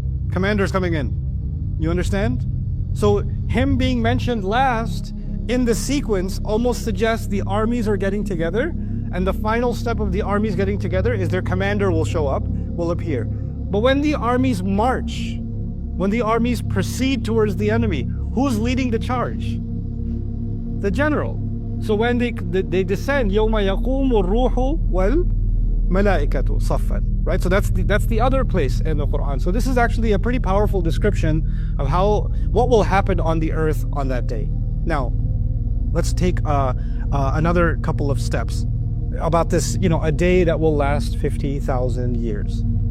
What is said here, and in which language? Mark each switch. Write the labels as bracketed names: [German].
[English] Commander's coming in. You understand? So him being mentioned last in the sequence almost suggests the armies are getting together. And the final step of the armies getting together is their commander will show up, will appear. But when the armies march, when the armies proceed towards the enemy, who's leading the charge? The general. So when they descend, [Arabic] يَوْمَ يَقُومُ الرُّوحُ وَالْمَلَائِكَةُ صَفًّا. [English] Right? So that's the other place in the Quran. So this is actually a pretty powerful description of what will happen on the earth on that day. Now, let's take another couple of steps about this, a day that will last 50,000 years.